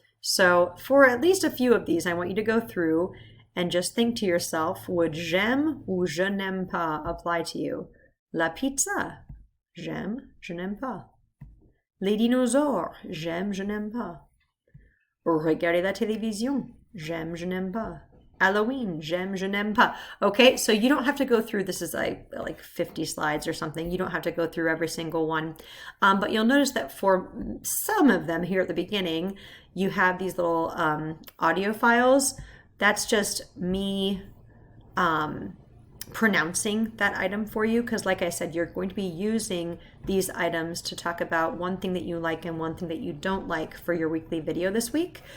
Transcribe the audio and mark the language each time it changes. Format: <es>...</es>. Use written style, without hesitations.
<en>So for at least a few of these, I want you to go through and just think to yourself, would</en> <fr>j'aime ou je n'aime pas</fr> <en>apply to you?</en> <fr>La pizza, j'aime, je n'aime pas. Les dinosaures, j'aime, je n'aime pas. Regarder la télévision, j'aime, je n'aime pas. Halloween, j'aime, je n'aime pas.</fr> <en>Okay, so you don't have to go through, this is like 50 slides or something. You don't have to go through every single one. But you'll notice that for some of them here at the beginning, you have these little audio files. That's just me pronouncing that item for you, because like I said, you're going to be using these items to talk about one thing that you like and one thing that you don't like for your weekly video this week.</en>